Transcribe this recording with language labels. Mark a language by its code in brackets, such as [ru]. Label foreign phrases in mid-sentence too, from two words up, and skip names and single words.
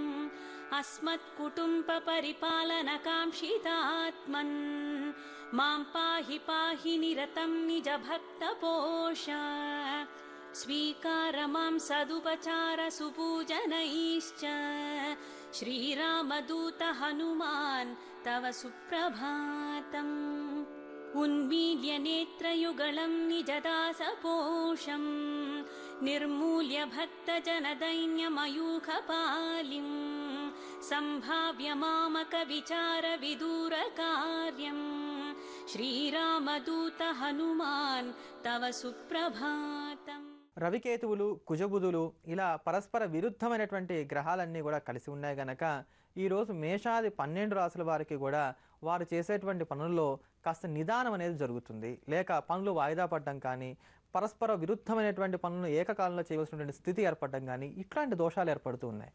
[sa] अस्मत्कुटुम्बपरिपालनकाङ्क्षितात्मन् मां पाहि पाहि निरतं निजभक्तपोष स्वीकार मां सदुपचार सुपूजनैश्च श्रीरामदूत हनुमान् तव सुप्रभातम् उन्मील्य नेत्रयुगलं निजदासपोषम् निर्मूल्य भक्तजनदैन्यमयूखपालिम् सम्भाव्य मामकविचारविदूरकार्यम् श्रीरामदूत हनुमान् तव सुप्रभातम् [te] రవికేతువులు కుజబుధులు ఇలా పరస్పర విరుద్ధమైనటువంటి గ్రహాలన్నీ కూడా కలిసి ఉన్నాయి గనక ఈరోజు మేషాది 12 రాసుల వారికి కూడా వారు చేసేటువంటి పనుల్లో కాస్త నిదానం అనేది జరుగుతుంది, లేక పనులు వాయిదా పడడం కానీ పరస్పర విరుద్ధమైనటువంటి పనులను ఏకకాలంలో చేయవలసినటువంటి స్థితి ఏర్పడడం కానీ ఇట్లాంటి దోషాలు ఏర్పడుతూ ఉన్నాయి.